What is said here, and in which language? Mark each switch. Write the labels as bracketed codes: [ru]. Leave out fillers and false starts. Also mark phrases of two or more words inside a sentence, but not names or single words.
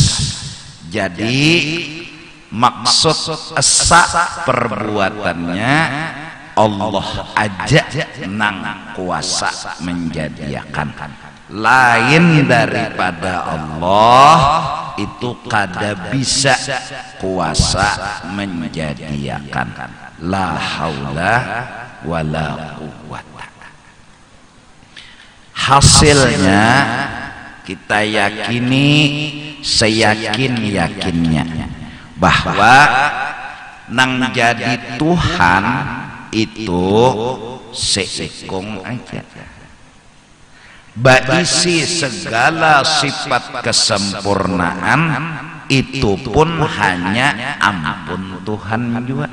[bjn] Jadi maksud esa perbuatannya Allah aja nang kuasa menjadikan. Lain daripada Allah itu kada bisa kuasa menjadikan. [ar] لا حول ولا قوة. [bjn] Hasilnya kita yakini seyakin-yakinnya bahwa nang jadi Tuhan itu seikung aja, baisi segala sifat kesempurnaan itu pun hanya ampun Tuhan juga.